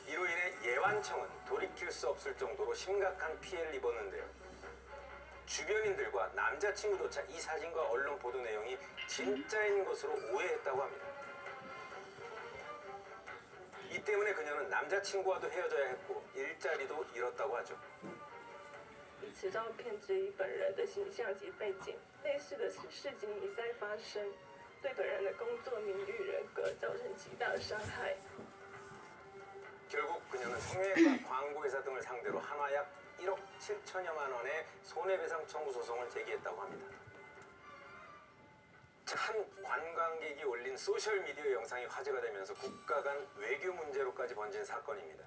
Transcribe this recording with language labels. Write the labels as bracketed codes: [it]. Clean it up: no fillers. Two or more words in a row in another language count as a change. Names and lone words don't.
[ko] 이로 인해 예완청은 돌이킬 수 없을 정도로 심각한 피해를 입었는데요. 주변인들과 남자친구조차 이 사진과 언론 보도 내용이 진짜인 것으로 오해했다고 합니다. 이 때문에 그녀는 남자친구와도 헤어져야 했고 일자리도 잃었다고 하죠. [zh] 以此照片质疑本人的形象及背景，类似的事情一再发生，对本人的工作名誉、人格造成极大的伤害。 [ko] 결국 그녀는 성형외과 광고회사 등을 상대로 한화 약 1억 7천여만 원의 손해배상 청구 소송을 제기했다고 합니다. 한 관광객이 올린 소셜미디어 영상이 화제가 되면서 국가 간 외교 문제로까지 번진 사건입니다.